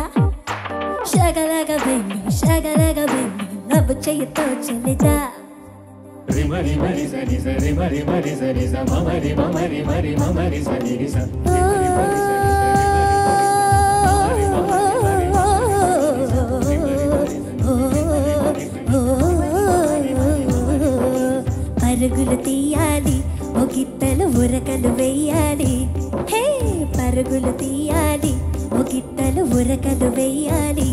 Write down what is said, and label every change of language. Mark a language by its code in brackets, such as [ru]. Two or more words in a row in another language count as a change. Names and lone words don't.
[hi] Shakalaka [en] baby, love [hi] चाहिए तो चलेदा. Rimari mari sani sa, rimari mari sani sa, mamari mamari mari mamari sani sa. [te] పరుగులు తీయాలి ఓ గిత్తలు ఉరకలు వేయాలి. హే పరుగులు తీయాలి ఓ గిత్తలు ఉరకలు వేయాలి.